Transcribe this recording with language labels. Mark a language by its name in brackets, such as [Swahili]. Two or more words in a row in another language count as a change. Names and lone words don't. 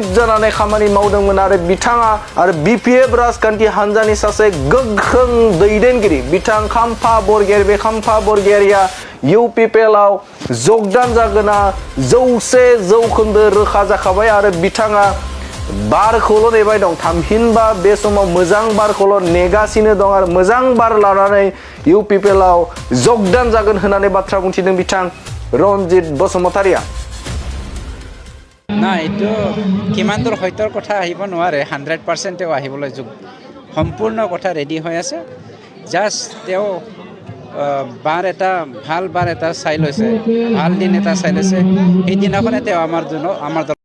[Bodo] जानानै खामानि मावदोंमोन आरो बिथाङा आरो बिपिएफ राजखान्थि हानजानि सासे गोख्रों दैदेनगिरि बिथां खाम्फा बरगयारी बे खाम्फा बरगयारिया इउपिपिएलआव जगदान जागोना 100% रोखा जाखाबाय आरो बिथाङा बारखौल' नेबाय दं थामहिनबा बे समाव मोजां बारखौल' नेगासिनो दं आरो मोजां बार लानानै इउ पिपिएलआव जगदान जागोन होननानै बाथ्रा बुंथिदों बिथां रनजित बसुमतारिया [Assamese] না এইটো কিমান দূৰ সত্যৰ কথা আহিব নোৱাৰে 100%ও আহিবলৈ সম্পূৰ্ণ কথা ৰেডি হৈ আছে জাষ্ট তেওঁ বাৰ এটা চাই লৈছে ভাল দিন এটা চাই লৈছে সেইদিনাখনে তেওঁ আমাৰ